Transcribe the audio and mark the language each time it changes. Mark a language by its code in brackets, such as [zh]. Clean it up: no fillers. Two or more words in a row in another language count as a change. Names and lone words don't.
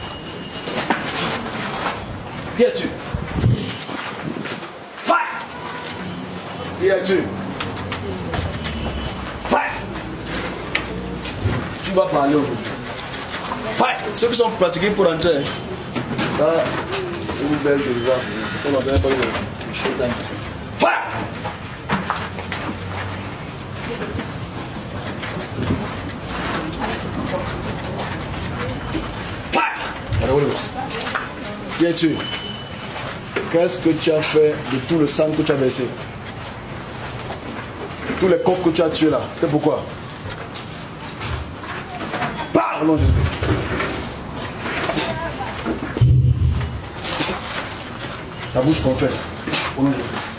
[fr] Qui es-tu? Fire! Qui es-tu? Fire! Tu vas parler aujourd'hui. Fire! Ceux qui sont pratiqués pour entrer, ça, c'est une belle déjà. On n'a pas eu de showtime. Fire! Fire! Qui es-tu? Qu'est-ce que tu as fait de tout le sang que tu as versé? Tous les coqs que tu as tués là, c'était pourquoi? Parle au nom de Jésus. La bouche confesse au nom de Jésus.